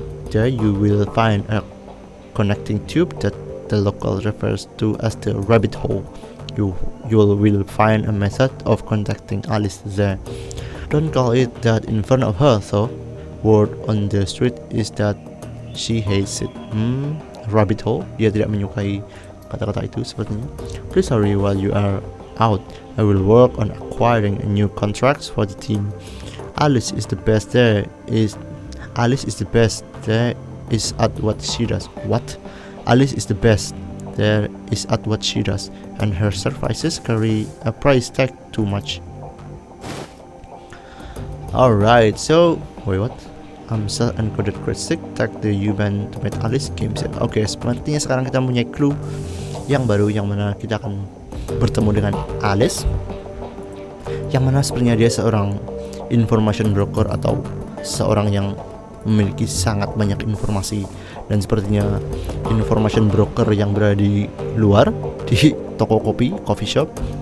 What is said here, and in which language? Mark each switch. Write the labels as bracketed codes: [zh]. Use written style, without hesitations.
[en] There you will find a connecting tube that the local refers to as the rabbit hole. You will find a method of contacting Alice there. Don't call it that in front of her though. Word on the street is that she hates it. Rabbit hole? [id] Dia tidak menyukai kata-kata itu sepertinya. [en] Please hurry while you are out. I will work on acquiring new contracts for the team. Alice is the best there is at what she does. What? Alice is the best there is at what she does, and her services carry a price tag too much. Alright, so wait, what? Amsel encoded crit stick, tag the U-Bahn to meet Alice, game set. [id] Oke, sepertinya sekarang kita punya clue yang baru, yang mana kita akan bertemu dengan Alice, yang mana sebenarnya dia seorang information broker atau seorang yang memiliki sangat banyak informasi, dan sepertinya information broker yang berada di luar di toko kopi, coffee shop,